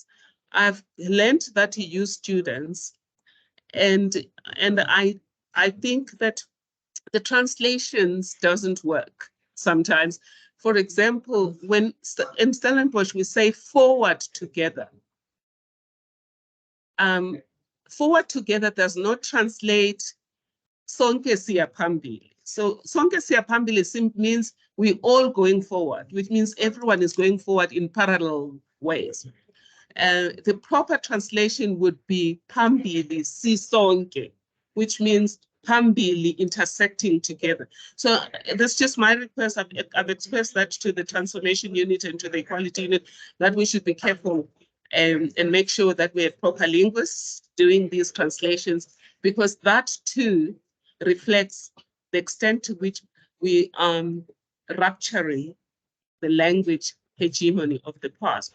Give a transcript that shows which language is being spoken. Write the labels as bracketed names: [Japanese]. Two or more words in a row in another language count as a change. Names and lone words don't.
[English] I've learned that you use students, and I think that the translations doesn't work sometimes. For example, when in Stellenbosch we say forward together, forward together does not translate [Zulu] sonke siya phambili. [English] So [Zulu] sonke siya phambili [English] means we all going forward, which means everyone is going forward in parallel ways. The proper translation would be [Zulu] phambili sisonke, [English] which means phambili intersecting together. So that's just my request. I've expressed that to the transformation unit and to the equality unit, that we should be careful and make sure that we have proper linguists doing these translations, because that too reflects the extent to which we are rupturing the language hegemony of the past.